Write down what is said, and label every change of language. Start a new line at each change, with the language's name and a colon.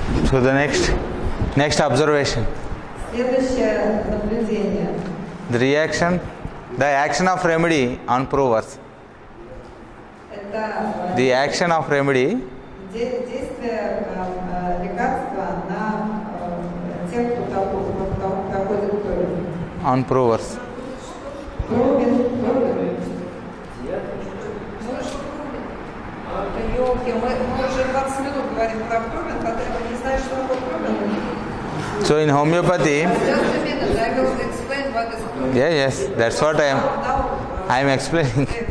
English: So the next observation.
Russian: Следующее наблюдение.
English: The action of remedy on provers.
Russian: Это
English: The action of remedy
Russian: действие лекарства на тех, кто проходит кровь.
English: on provers.
Russian: Ёлки, мы уже 20 минут говорим про Пробин, который не знает, что такое Пробин.
English: So in homeopathy, Just a minute, I will explain what is Provin. yes, that's what I am explaining.